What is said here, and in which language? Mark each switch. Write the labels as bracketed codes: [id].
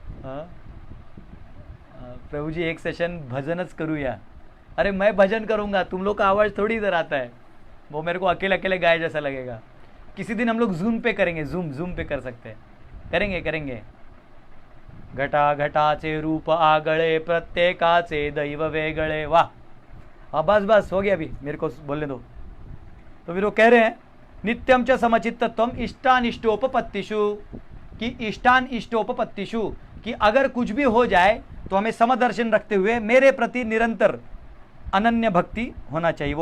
[mr] प्रभु जी एक सेशन भजनच करूया। [hi] अरे मैं भजन करूँगा, तुम लोग का आवाज़ थोड़ी इधर आता है, वो मेरे को अकेले अकेले गाए जैसा लगेगा। किसी दिन हम लोग जूम पे करेंगे, जूम पे कर सकते हैं, करेंगे। [mr] घटा घटाचे रूप आगळे, प्रत्येकाचे दैव वेगळे। [hi] वाह, अब बस हो गया, अभी मेरे को बोलने दो। तो फिर वो कह रहे हैं [sa] नित्यम च समचित्तत्वम इष्टानिष्टोपपत्तिषु, [hi] कि इष्टानिष्टोपपत्तिषु, कि अगर कुछ भी हो जाए तो हमें समदर्शन रखते हुए मेरे प्रति निरंतर अनन्य भक्ति होना चाहिए।